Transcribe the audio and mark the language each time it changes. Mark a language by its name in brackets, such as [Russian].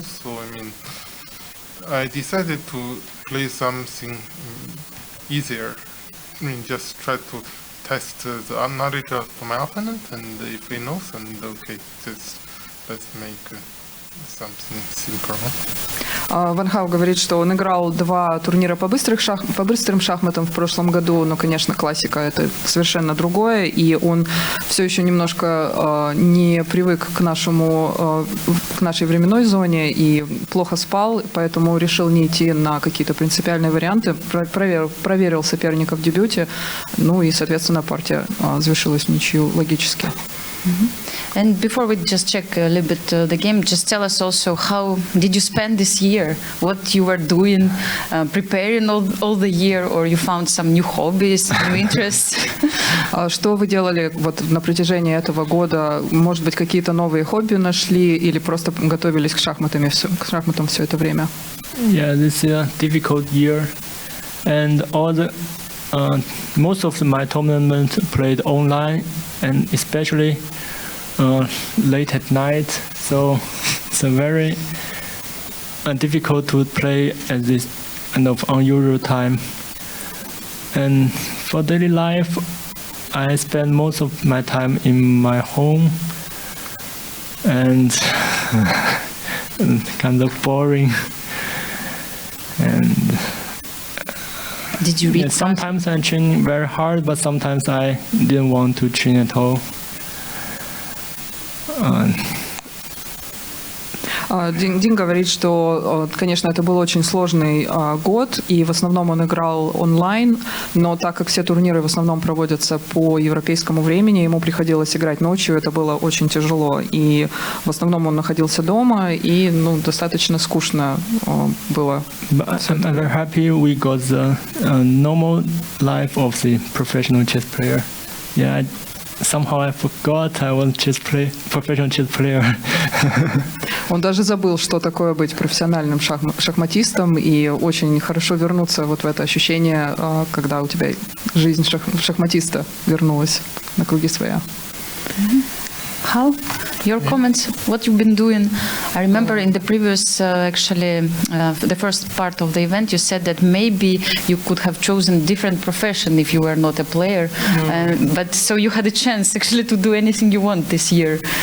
[English] So I mean, I decided to play something easier. I mean, just try to test the knowledge of my opponent, and if he knows, and okay, let's make something simple. [Russian] Ван говорит, что он играл 2 турнира по быстрым шахматам в прошлом году, но, конечно, классика — это совершенно другое, и он все еще немножко не привык к нашей временной зоне и плохо спал, поэтому решил не идти на какие-то принципиальные варианты, проверил соперника в дебюте, ну и, соответственно, партия завершилась в ничью логически. [English] And before we just check a little bit the game, just tell us also how did you spend this year? What you were doing, preparing all the year, or you found some new hobbies, new interests? [Russian] Что вы делали вот на протяжении этого года? Может быть, какие-то новые хобби нашли или просто готовились к шахматам все это время? [English] Yeah, this is a difficult year, and most of my tournaments played online, and especially late at night, so it's very difficult to play at this kind of unusual time. And for daily life, I spend most of my time in my home, and kind of boring. And did you read? Yeah, sometimes I train very hard, but sometimes I didn't want to train at all. [Russian] Дин говорит, что, конечно, это был очень сложный год, и в основном он играл онлайн, но так как все турниры в основном проводятся по европейскому времени, ему приходилось играть ночью, это было очень тяжело, и в основном он находился дома, и достаточно скучно было. [English] I'm very happy we got the normal life of the professional chess player. Yeah. Somehow I forgot I was professional chess player. [Russian] Он даже забыл, что такое быть профессиональным шахматистом, и очень хорошо вернуться вот в это ощущение, когда у тебя жизнь шахматиста вернулась на круги своя. [English] How? Your comments, what you've been doing. I remember in the previous, the first part of the event, you said that maybe you could have chosen different profession if you were not a player. But so you had a chance actually to do anything you want this year.